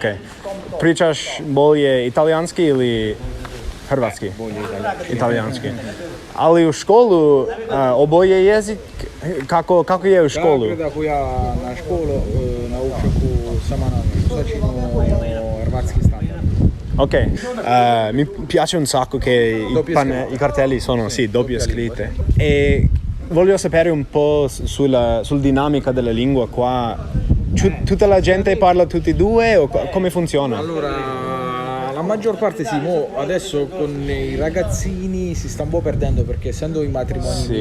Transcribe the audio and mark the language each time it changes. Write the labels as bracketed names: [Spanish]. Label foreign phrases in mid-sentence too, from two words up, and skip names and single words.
[Croatian] Pričaš bolje italijanski ili hrvatski? Bolje Italijanski. Ali u školu oboje jezik, kako je u školu? Kako ja na školu naučio sama na sačinu hrvatski standard. [Italian] Ok, mi piace un sacco che i cartelli sono, sì, doppie scritte. E voglio sapere un po' sulla dinamica della lingua qua. Tutta la gente parla tutti e due o come funziona? Allora, la maggior parte sì, adesso con i ragazzini si sta un po' perdendo perché essendo i matrimoni misti,